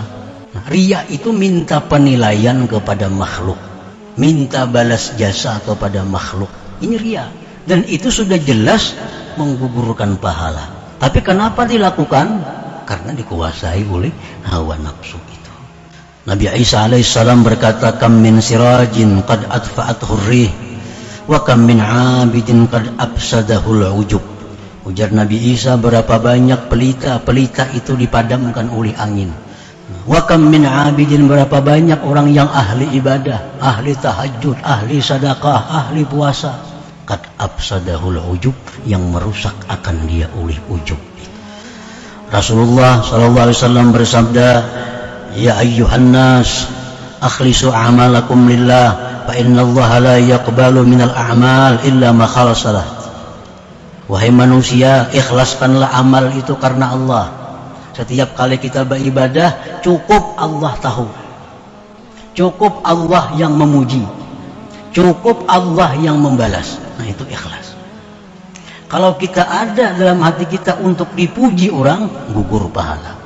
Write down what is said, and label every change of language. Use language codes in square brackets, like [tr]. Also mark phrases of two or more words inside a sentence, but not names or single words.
[id] Nah, ria itu minta penilaian kepada makhluk, minta balas jasa kepada makhluk. Ini ria, dan itu sudah jelas menggugurkan pahala. Tapi kenapa dilakukan? Karena dikuasai oleh hawa nafsu itu. Nabi Isa alaihissalam berkata, [ar] كم من سراج قد أطفأته الريح وكم من عابد قد أفسده العجب. [id] Ujar Nabi Isa, berapa banyak pelita itu dipadamkan oleh angin. [ar] وكم من عابد, [id] berapa banyak orang yang ahli ibadah, ahli tahajud, ahli sedekah, ahli puasa, [ar] قد أفسده العجب, [id] yang merusak akan dia oleh ujub. Rasulullah SAW bersabda, [ar] يا أيها الناس أخلصوا أعمالكم لله فإن الله لا يقبل من الأعمال إلا ما خلص له. [id] Wahai manusia, ikhlaskanlah amal itu karena Allah. Setiap kali kita beribadah, cukup Allah tahu, cukup Allah yang memuji, cukup Allah yang membalas. Nah, itu ikhlas. Kalau kita ada dalam hati kita untuk dipuji orang, gugur pahala.